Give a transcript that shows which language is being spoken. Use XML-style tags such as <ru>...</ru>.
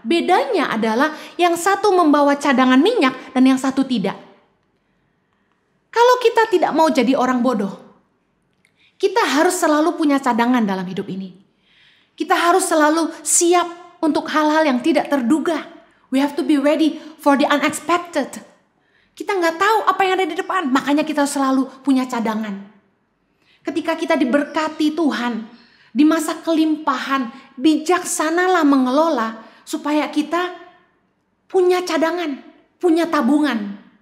<id>Bedanya adalah yang satu membawa cadangan minyak dan yang satu tidak. Kalau kita tidak mau jadi orang bodoh, kita harus selalu punya cadangan dalam hidup ini. Kita harus selalu siap untuk hal-hal yang tidak terduga.</id> <en>We have to be ready for the unexpected.</en> <id>Kita nggak tahu apa yang ada di depan, makanya kita selalu punya cadangan. Ketika kita diberkati Tuhan, di masa kelimpahan, bijaksanalah mengelola supaya kita punya cadangan, punya tabungan.</id>